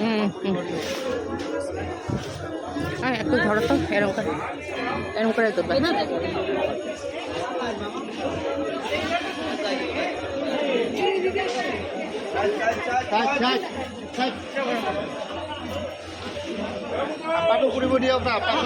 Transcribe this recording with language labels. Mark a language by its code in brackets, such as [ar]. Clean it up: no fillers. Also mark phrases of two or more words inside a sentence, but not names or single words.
[bn] একটু ধরো তো এরকম করে দেবে [as] আপাটো কৰিব দিয়ক না